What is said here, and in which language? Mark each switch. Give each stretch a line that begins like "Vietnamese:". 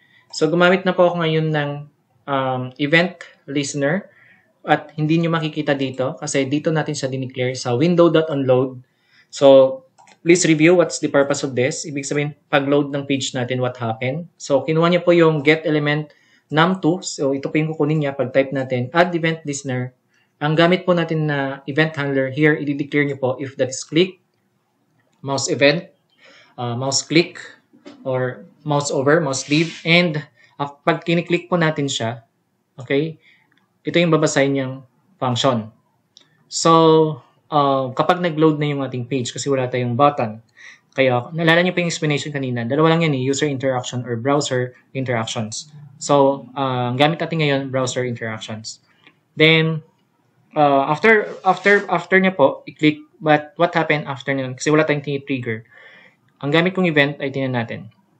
Filipino: So gumamit na po ako ngayon ng event listener at hindi nyo makikita dito kasi dito natin siya dineclare sa window.onload.
English: So please review what's the purpose of this.
Filipino: Ibig sabihin, pag-load ng page natin,
English: what happened.
Filipino: So kinuha niya po yung get element num2. So ito po yung kukunin niya pag type natin add event listener. Ang gamit po natin na event handler here, i-declare niyo po
English: if that is click, mouse event, mouse click, or mouse over, mouse leave,
Filipino: and pag kiniklik po natin siya, okay, ito yung babasahin niyang function. So, kapag nag-load na yung ating page kasi wala tayong button, kaya naalala niyo pa yung explanation kanina, dalawa lang yan user interaction or browser interactions. So, gamit natin ngayon, browser interactions.
English: Then, after niya po, i-click, but what happened after niya?
Filipino: Kasi wala tayong trigger. Ang gamit kong event ay tingnan natin.